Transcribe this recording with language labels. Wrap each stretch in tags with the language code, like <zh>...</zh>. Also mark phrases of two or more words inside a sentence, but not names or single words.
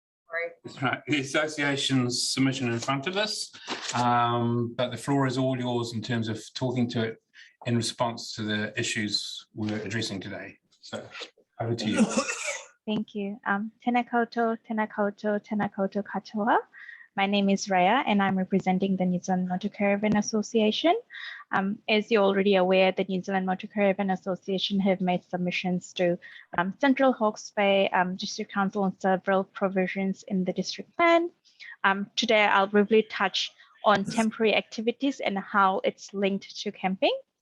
<en>That's right. The association's submission in front of us, but the floor is all yours in terms of talking to it in response to the issues we're addressing today. So over to you. Thank you.</en> <mi>Tēnā koutou, tēnā koutou, tēnā koutou katoa.</mi> <en>My name is Raya and I'm representing the New Zealand Motor Caravan Association. As you're already aware, the New Zealand Motor Caravan Association have made submissions to Central Hawke's Bay District Council on several provisions in the district plan. Today, I'll briefly touch on temporary activities and how it's linked to camping.</en>